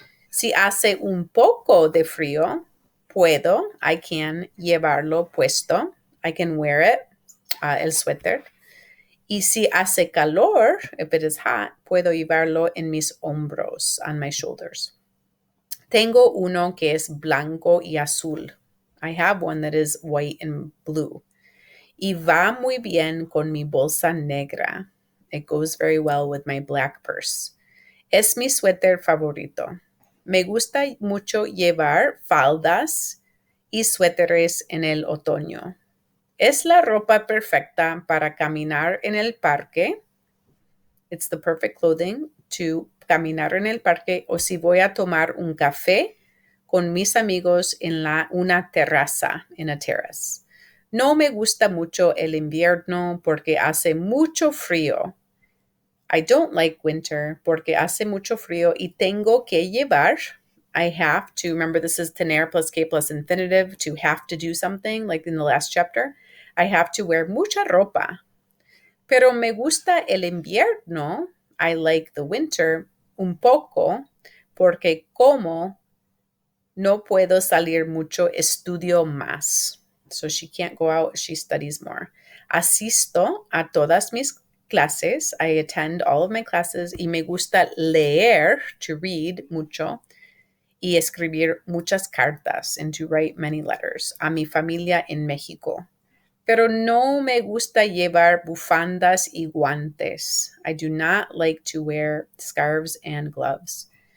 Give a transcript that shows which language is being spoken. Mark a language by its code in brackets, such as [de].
[es] Si hace un poco de frío, [en] I can [es] llevarlo puesto. [en] I can wear it, [es] el suéter. Y si hace calor, [en] if it is hot, [es] puedo llevarlo en mis hombros, [en] on my shoulders. [es] Tengo uno que es blanco y azul. [en] I have one that is white and blue. [es] Y va muy bien con mi bolsa negra. [en] It goes very well with my black purse. [es] Es mi suéter favorito. Me gusta mucho llevar faldas y suéteres en el otoño. Es la ropa perfecta para caminar en el parque. [en] It's the perfect clothing to [es] caminar en el parque o si voy a tomar un café con mis amigos en una terraza, [en] in a terrace. [es] No me gusta mucho el invierno porque hace mucho frío. [en] I don't like winter [es] porque hace mucho frío y tengo que llevar. [en] I have to, remember this is tener plus que plus infinitive, to have to do something, like in the last chapter. I have to wear [es] mucha ropa. Pero me gusta el invierno. [en] I like the winter [es] un poco porque como no puedo salir mucho, estudio más. [en] So she can't go out, she studies more. [es] Asisto a todas mis clases. [en] I attend all of my classes [es] y me gusta leer, [en] to read [es] mucho. y escribir muchas cartas [en] and to write many letters [es] a mi familia en México. Pero no me gusta llevar bufandas y guantes. [en] I do not like to wear scarves and gloves.